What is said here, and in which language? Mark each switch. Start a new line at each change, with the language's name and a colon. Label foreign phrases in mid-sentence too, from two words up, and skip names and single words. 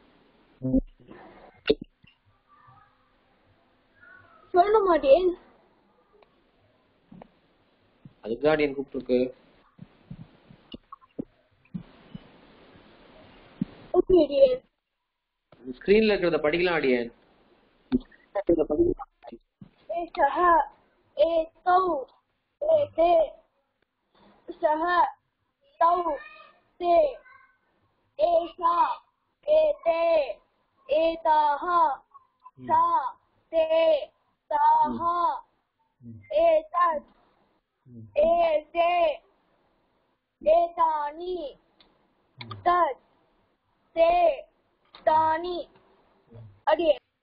Tamil: சொல்லணும் மாட்டேன் அதுதான் அடியன் கூப்பிட்டுருக்கு. ஸ்கிரீன்ல இருக்கிறத படிக்கலாம் அடியன்.
Sanskrit: एषः एतौ एते सः तौ ते एषा एते एताः सा ते ताः एतत् एते एतानि तत् ते तानि अडिये